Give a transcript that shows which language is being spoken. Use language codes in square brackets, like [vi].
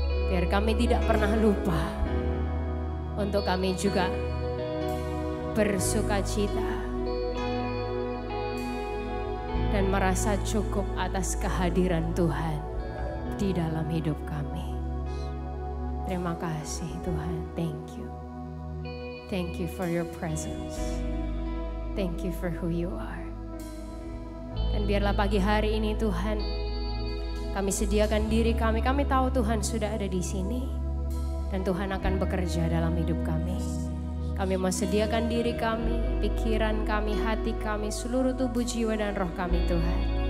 [id] Biar kami tidak pernah lupa untuk kami juga bersukacita dan merasa cukup atas kehadiran Tuhan di dalam hidup kami. Terima kasih Tuhan, [en] thank you. Thank you for your presence. Thank you for who you are. [id] Dan biarlah pagi hari ini Tuhan, kami sediakan diri kami. Kami tahu Tuhan sudah ada di sini dan Tuhan akan bekerja dalam hidup kami. Kami mau sediakan diri kami, pikiran kami, hati kami, seluruh tubuh, jiwa dan roh kami Tuhan.